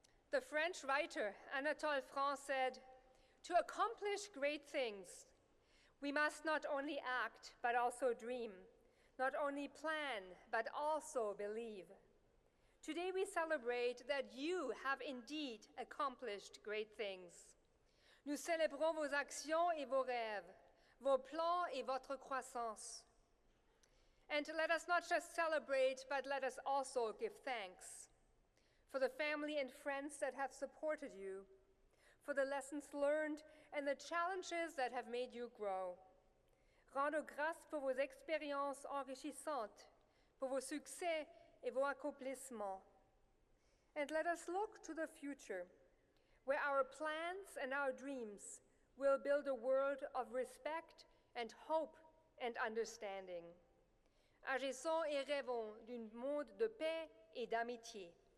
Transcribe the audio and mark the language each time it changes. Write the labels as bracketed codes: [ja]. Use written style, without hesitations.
[en] The French writer Anatole France said, "To accomplish great things, we must not only act, but also dream, not only plan, but also believe." Today we celebrate that you have indeed accomplished great things. [fr] Nous célébrons vos actions et vos rêves, vos plans et votre croissance. [en] And let us not just celebrate, but let us also give thanks for the family and friends that have supported you, for the lessons learned and the challenges that have made you grow. [fr] Rendons grâce pour vos expériences enrichissantes, pour vos succès et vos accomplissements. [en] And let us look to the future, where our plans and our dreams will build a world of respect and hope and understanding. [fr] Agissons et rêvons d'un monde de paix et d'amitié.